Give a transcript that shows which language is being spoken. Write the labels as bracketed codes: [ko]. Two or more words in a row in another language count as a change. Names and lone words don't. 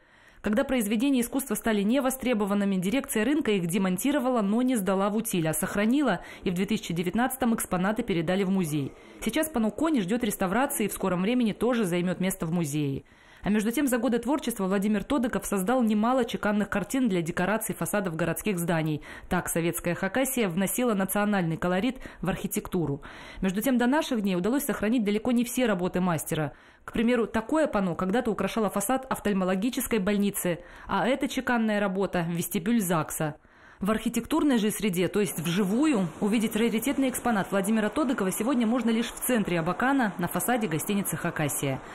[ru] Когда произведения искусства стали невостребованными, дирекция рынка их демонтировала, но не сдала в утиль, а сохранила, и в 2019-м экспонаты передали в музей. Сейчас панно «Кони» ждет реставрации и в скором времени тоже займет место в музее. А между тем, за годы творчества Владимир Тодыков создал немало чеканных картин для декораций фасадов городских зданий. Так советская Хакасия вносила национальный колорит в архитектуру. Между тем, до наших дней удалось сохранить далеко не все работы мастера. К примеру, такое панно когда-то украшало фасад офтальмологической больницы, а эта чеканная работа – вестибюль ЗАГСа. В архитектурной же среде, то есть вживую, увидеть раритетный экспонат Владимира Тодыкова сегодня можно лишь в центре Абакана на фасаде гостиницы «Хакасия».